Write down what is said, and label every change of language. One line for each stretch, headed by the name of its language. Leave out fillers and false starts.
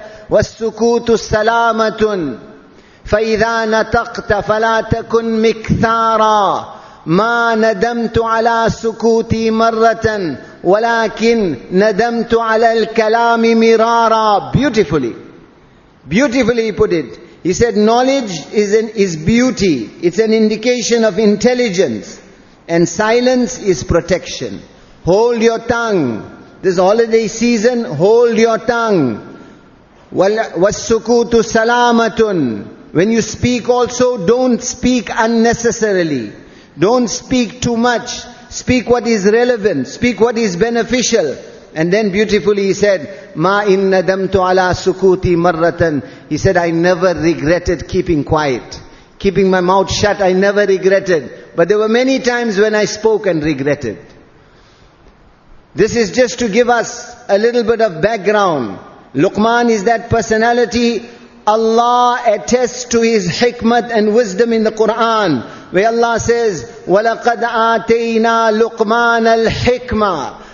Arabic: والسكوت سلامة فإذا نطقت فلا تكن مكثارا ما ندمت على سكوتي مرة ولكن ندمت على الكلام مرارا.
English: Beautifully he put it. He said knowledge is beauty. It's an indication of intelligence. And silence is protection. Hold your tongue. This holiday season, hold your tongue.
Arabic: وَالسُّكُوتُ سَلَامَةٌ.
English: When you speak also, don't speak unnecessarily. Don't speak too much. Speak what is relevant. Speak what is beneficial. And then beautifully he said,
Arabic: مَا إِن نَدَمْتُ عَلَى سُكُوتِي مَرَّةً.
English: He said, I never regretted keeping quiet. Keeping my mouth shut, I never regretted. But there were many times when I spoke and regretted. This is just to give us a little bit of background. Luqman is that personality Allah attests to His hikmat and wisdom in the Quran, where Allah says,
Arabic: وَلَقَدْ آتَيْنَا لُقْمَانَ الْحِكْمَةِ.